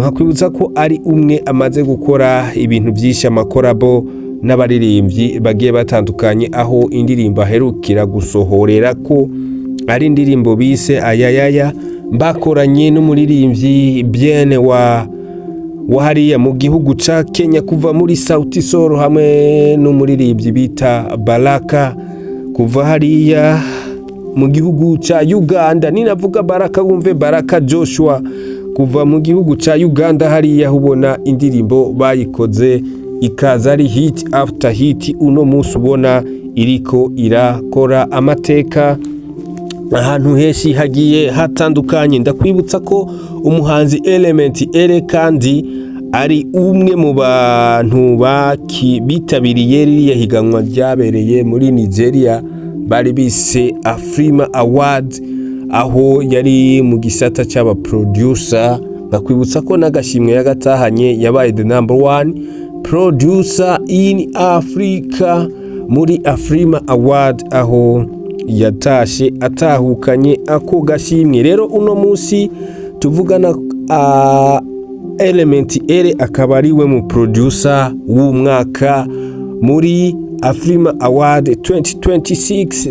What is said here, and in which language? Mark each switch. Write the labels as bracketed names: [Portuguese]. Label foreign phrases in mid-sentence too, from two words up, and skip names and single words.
[Rundi] Hakwibutsa ko ari umwe amaze gukora ibintu byinshi, amakorabo n'abaririmbyi bagiye batandukanye, aho indirimbo aherukira gusohorera ko ari indirimbo bise Ayayaya, bakoranye n'umuririmbyi Bien wa hariya mu gihugu ca Kenya, kuva muri Sauti Sol, hamwe n'umuririmbyi bita Baraka kuva hariya mu gihugu ca Uganda. Ninavuga Baraka wumve Baraka Joshua kuva mu gihugu ca Uganda hariya, ubona indirimbo bayikoze ikaza ari [English] hit after hit. [Rundi] Uno munsi ubona iriko irakora amateka ahantu henshi hagiye hatandukanye. Ndakwibutsa ko umuhanzi Element Ele kandi ari umwe mu bantu bitabiriye ririya higanwa ryabereye muri Nigeria bari bise Afrima Award, aho yari mu gisata cy'aba producer. Ndakwibutsa ko n'agashimwe yagatahanye, yabaye [English] the number 1 producer in Africa [Rundi] muri Afrima Award, aho yatashe atahukanye ako gashimwe. Rero uno munsi tuvugana Element Ele akaba ari we mu producer w'umwaka muri Afrima Award 2026.